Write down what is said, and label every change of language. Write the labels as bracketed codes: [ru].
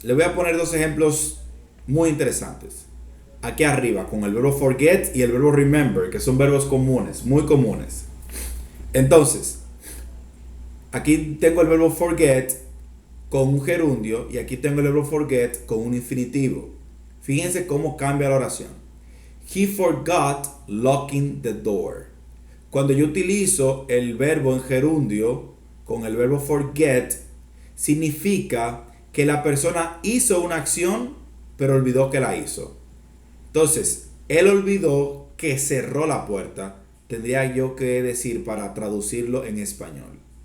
[es] Les voy a poner dos ejemplos muy interesantes. Aquí arriba, con el verbo forget y el verbo remember, que son verbos comunes, muy comunes. Entonces, aquí tengo el verbo forget con un gerundio, y aquí tengo el verbo forget con un infinitivo. Fíjense cómo cambia la oración. [en] He forgot locking the door. [es] Cuando yo utilizo el verbo en gerundio con el verbo forget, significa que la persona hizo una acción, pero olvidó que la hizo. Entonces, él olvidó que cerró la puerta. Tendría yo que decir para traducirlo en español.